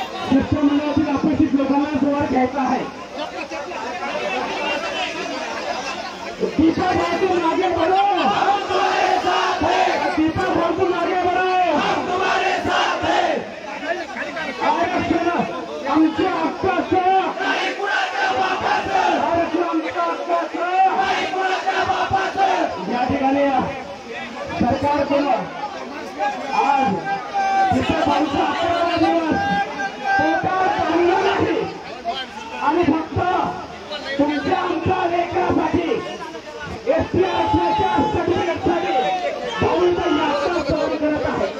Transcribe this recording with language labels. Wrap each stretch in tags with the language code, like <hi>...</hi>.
<mr>शिष्टमंडळातील अपेक्षित लोकांना जोर घ्यायचा आहे.</mr> <hi>दीपा भाऊतून आगे बढ़ो, हम तुम्हारे साथ हैं. दीपा भाऊतून आगे बढ़ो, हम तुम्हारे साथ हैं.</hi> <mr>आरक्षण आमच्या हक्काचं, नाही कुणाच्या बापाचं. आरक्षण आमच्या हक्काचं, नाही कुणाच्या बापाचं. या ठिकाणी सरकारकडून आज दीपा भाऊचा 11वा दिवस पोटात चांगलं नाही आणि फक्त तुमच्या आमच्या लेकरासाठी एसटी आरक्षणाच्या सर्टिफिकेटसाठी भाऊंचा यात्रा चालू करत आहे.</mr>